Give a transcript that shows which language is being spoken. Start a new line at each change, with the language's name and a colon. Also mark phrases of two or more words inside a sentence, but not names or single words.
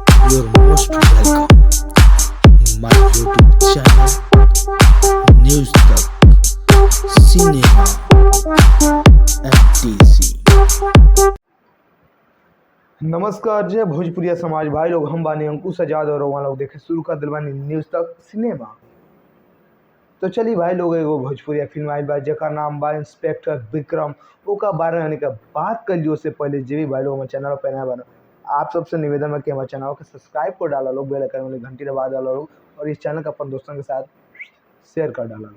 English: You're most welcome. My YouTube channel, News Talk, Cinema, FTC.
Bhojpuri: नमस्कार जय भोजपुरिया समाज भाई लोग, हम बानी अंकुश आजाद और वहाँ लोग देखे शुरू कर दिलवानी न्यूज़ तक सिनेमा। तो चलिए भाई लोग, एगो भोजपुरिया फिल्म आई बा जेकर नाम बा इंस्पेक्टर विक्रम। ओका बारे में बात कर जो से पहले जे भी भाई लोग हमारे चैनल पर नया बना, आप सबसे निवेदन है कि हमारे चैनल को सब्सक्राइब कर डाला लोग,
English: bell icon
Bhojpuri: वाली घंटी दबा डाला लोग और इस चैनल को अपन दोस्तों के साथ शेयर कर डाला लोग।